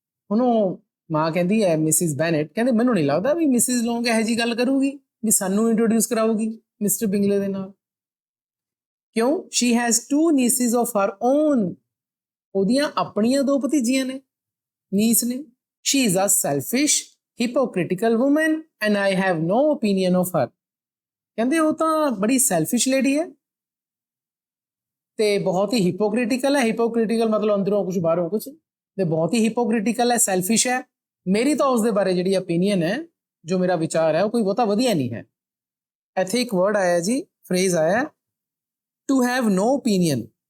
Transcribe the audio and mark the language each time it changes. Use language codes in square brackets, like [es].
[pa] ਹੁਣ ਮਾਂ ਕਹਿੰਦੀ ਹੈ ਮਿਸਿਸ ਬੈਨੇਟ, ਕਹਿੰਦੇ ਮੈਨੂੰ ਨਹੀਂ ਲੱਗਦਾ ਵੀ ਮਿਸਿਸ ਲੌਂਗ ਇਹੋ ਜਿਹੀ ਗੱਲ ਕਰੂਗੀ ਵੀ ਸਾਨੂੰ ਇੰਟਰੋਡਿਊਸ ਕਰਾਊਗੀ। ਮਿਸਟਰ ਬਿੰਗਲੇ ਦੇ ਨਾਲ। ਕਿਉਂ? [en] she has 2 nieces of her own, [pa] ਉਹਦੀਆਂ ਆਪਣੀਆਂ 2 ਭਤੀਜੀਆਂ ਨੇ, ਨੀਸ ਨੇ। [en] She is a selfish, hypocritical woman and I have no opinion of her। [pa] ਕਹਿੰਦੇ ਉਹ ਤਾਂ ਬੜੀ ਸੈਲਫਿਸ਼ ਲੇਡੀ ਹੈ ਤੇ ਬਹੁਤ ਹੀ ਹਿਪੋਕ੍ਰਿਟੀਕਲ ਹੈ। ਹਿਪੋਕ੍ਰਿਟੀਕਲ ਮਤਲਬ ਅੰਦਰੋਂ ਕੁਝ ਬਾਹਰੋਂ ਕੁਝ, ਤੇ ਬਹੁਤ ਹੀ ਹਿਪੋਕ੍ਰਿਟੀਕਲ ਹੈ, ਸੈਲਫਿਸ਼ ਹੈ। ਮੇਰੀ ਤਾਂ ਉਸਦੇ ਬਾਰੇ ਜਿਹੜੀ opinion ਹੈ, ਜੋ ਮੇਰਾ ਵਿਚਾਰ ਹੈ, ਉਹ ਕੋਈ ਬਹੁਤਾ ਵਧੀਆ ਨਹੀਂ ਹੈ। ਇੱਥੇ ਇੱਕ ਵਰਡ ਆਇਆ ਜੀ, ਫਰੇਜ਼ ਆਇਆ [en] To have no opinion.